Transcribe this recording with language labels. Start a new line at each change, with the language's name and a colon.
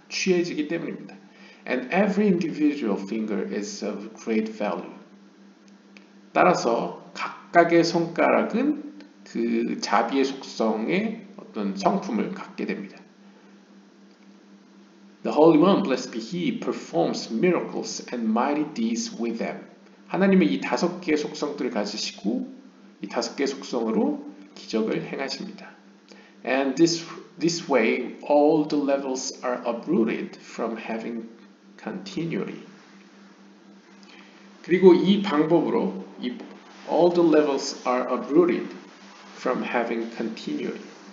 Korean: 취해지기 때문입니다.
English: And every individual finger is of great value.
Korean: 따라서 각각의 손가락은 그 자비의 속성의 어떤 성품을 갖게 됩니다.
English: The Holy One, blessed be He, performs miracles and mighty deeds with them.
Korean: 하나님의 이 5개의 속성들을 가지시고 이 5개의 속성으로 기적을 행하십니다.
English: And this way, all the levels are uprooted from having continuity.
Korean: 그리고 이 방법으로
English: all the levels are uprooted from having continuity.